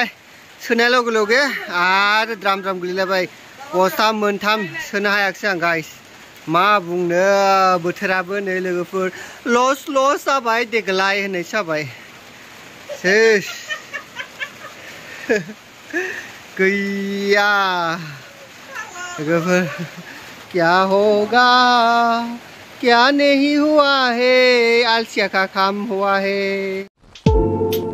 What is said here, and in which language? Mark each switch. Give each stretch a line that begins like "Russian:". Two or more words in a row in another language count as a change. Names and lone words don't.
Bodo: सोनाय लगे लगे आरो द्राम द्राम गोलैलायबाय बस्ता मोनथाम सोनो हायाखिसै आं गाइस मा बुंनो बोथोराबो नै लोगोफोर लस जाबाय देग्लाय होननायसो जाबाय सेस गैया लोगोफोर
Hindi: क्या होगा क्या नहीं हुआ है आलसिया का काम हुआ है